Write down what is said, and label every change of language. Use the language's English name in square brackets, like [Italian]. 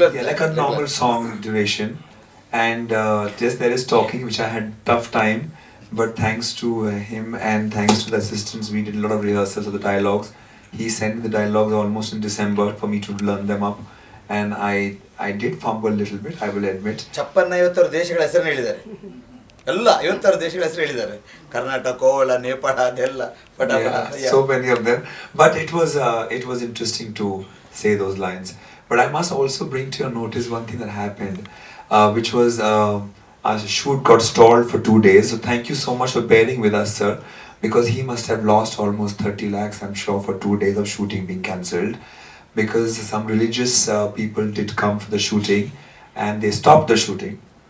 [English] Like a normal song duration, and just there is talking which I had tough time, but thanks to him and thanks to the assistants, we did a lot of rehearsals of the dialogues. He sent me the dialogues almost in December for me to learn them up, and I did fumble a little bit, I will admit. [Kannada] 56 ದೇಶಗಳ ಹೆಸರನ್ನು ಹೇಳಿದ್ದಾರೆ, ಎಲ್ಲ 56 ದೇಶಗಳ ಹೆಸರು ಹೇಳಿದ್ದಾರೆ, ಕರ್ನಾಟಕ, ಗೋವಾ, ನೇಪಾಳ, ಅದೆಲ್ಲ [English] so many of them, but it was interesting to say those lines. But I must also bring to your notice one thing that happened, which was our shoot got stalled for 2 days. So thank you so much for bearing with us, sir, because he must have lost almost 30 lakhs, I'm sure, for 2 days of shooting being cancelled, because some religious people did come for the shooting and they stopped the shooting.